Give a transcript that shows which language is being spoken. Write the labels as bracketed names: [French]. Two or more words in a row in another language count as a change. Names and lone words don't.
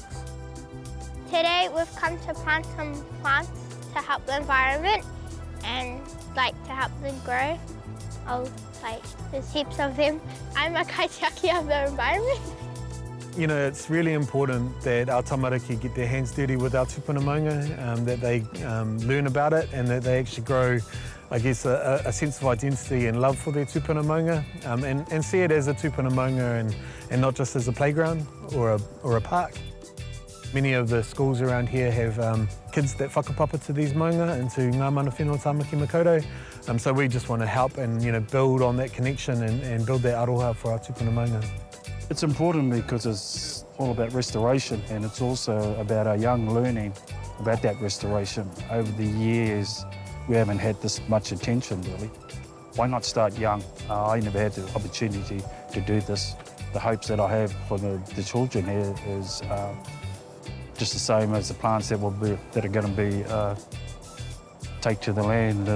[English] Today we've come to plant some plants to help the environment and to help them grow. There's heaps of them. I'm a kaitiaki of the environment. It's really important that our tamariki get their hands dirty with our [Māori] tūpuna maunga, [English] that they learn about it and that they actually grow, I guess, a sense of identity and love for their [Māori] tūpuna maunga, [English] and see it as a [Māori] tūpuna maunga [English] and not just as a playground or a park. Many of the schools around here have kids that whakapapa to these maunga and to Ngā Mana Whenua Tāmaki Makaurau. So we just want to help and build on that connection and build that aroha for our [Māori] tūpuna maunga. [English] It's important because it's all about restoration, and it's also about our young learning about that restoration. Over the years, we haven't had this much attention, really. Why not start young? I never had the opportunity to do this. The hopes that I have for the children here is just the same as the plants that are going to be take to the land.